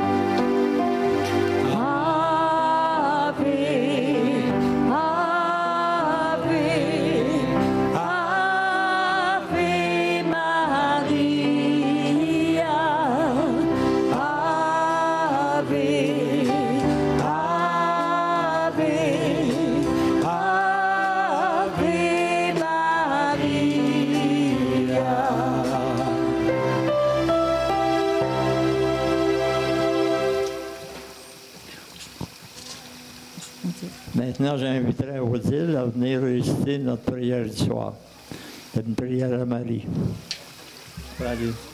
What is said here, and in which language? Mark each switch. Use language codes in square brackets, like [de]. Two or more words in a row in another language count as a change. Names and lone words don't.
[la] Ave, Ave, Ave Maria, Ave, Ave, Ave Maria. [fr] Maintenant, j'inviterai Odile à venir réciter notre prière du soir. C'est une prière à Marie. Allez.